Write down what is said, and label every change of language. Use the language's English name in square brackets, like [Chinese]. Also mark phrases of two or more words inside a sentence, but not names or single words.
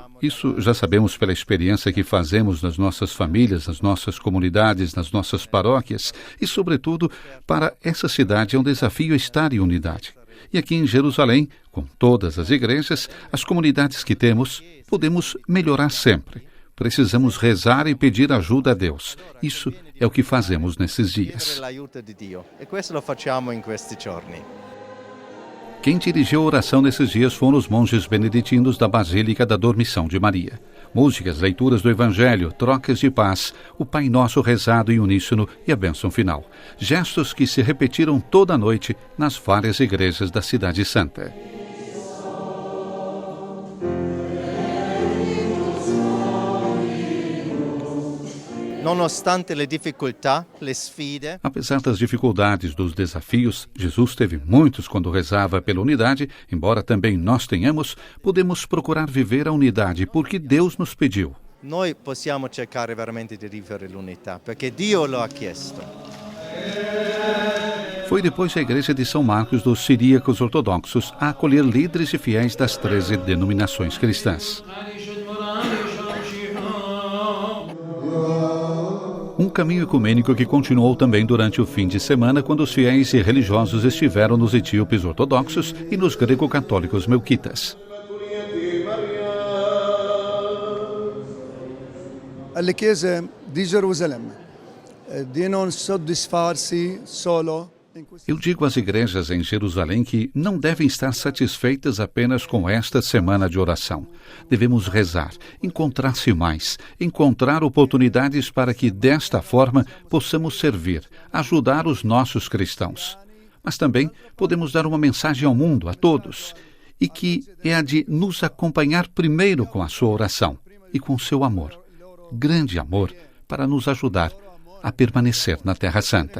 [Portuguese] Isso já sabemos pela experiência que fazemos nas nossas famílias, nas nossas comunidades, nas nossas paróquias e, sobretudo, para essa cidade é um desafio estar em unidade. E aqui em Jerusalém, com todas as igrejas, as comunidades que temos, podemos melhorar sempre. Precisamos rezar e pedir ajuda a Deus. Isso é o que fazemos nesses dias. [Italian] E questo lo facciamo in questi giorni. [Portuguese] Quem dirigiu a oração nesses dias foram os monges beneditinos da Basílica da Dormição de Maria. Músicas, leituras do Evangelho, trocas de paz, o Pai Nosso rezado em uníssono e a bênção final. Gestos que se repetiram toda a noite nas várias igrejas da Cidade Santa. [Italian] Nonostante le difficoltà, le sfide. [Portuguese] Apesar das dificuldades, dos desafios, Jesus teve muitos quando rezava pela unidade, embora também nós tenhamos, podemos procurar viver a unidade, porque Deus nos pediu. [Italian] Noi possiamo cercare veramente di vivere l'unità, perché Dio lo ha chiesto. [Portuguese] Foi depois a Igreja de São Marcos dos Siríacos Ortodoxos a acolher líderes e fiéis das 13 denominações cristãs. Um caminho ecumênico que continuou também durante o fim de semana, quando os fiéis e religiosos estiveram nos etíopes ortodoxos e nos grego-católicos melquitas. [Italian] Alle chiese di Gerusalemme di non soddisfarsi solo. [Portuguese] Eu digo às igrejas em Jerusalém que não devem estar satisfeitas apenas com esta semana de oração. Devemos rezar, encontrar-se mais, encontrar oportunidades para que, desta forma, possamos servir, ajudar os nossos cristãos. Mas também podemos dar uma mensagem ao mundo, a todos, e que é a de nos acompanhar primeiro com a sua oração e com o seu amor. Grande amor para nos ajudar a permanecer na Terra Santa.